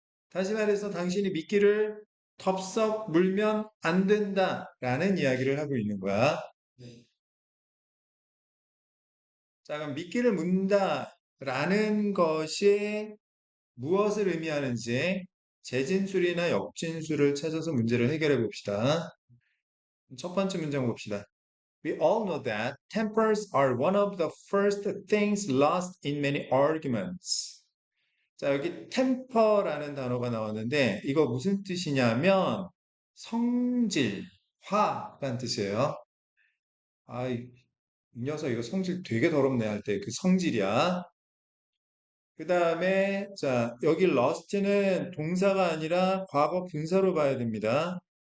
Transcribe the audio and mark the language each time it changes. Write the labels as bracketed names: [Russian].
[Korean] 다시 말해서 당신이 미끼를 덥석 물면 안 된다라는 이야기를 하고 있는 거야. 네. 자, 그럼 미끼를 문다라는 것이 무엇을 의미하는지 재진술이나 역진술을 찾아서 문제를 해결해 봅시다. 첫 번째 문장 봅시다. [English] We all know that tempers are one of the first things lost in many arguments. [Korean] 자, 여기 temper라는 단어가 나왔는데 이거 무슨 뜻이냐면 성질, 화라는 뜻이에요. 아, 이 녀석 이거 성질 되게 더럽네 할 때 그 성질이야. 그 다음에 자 여기 lust는 동사가 아니라 과거 분사로 봐야 됩니다.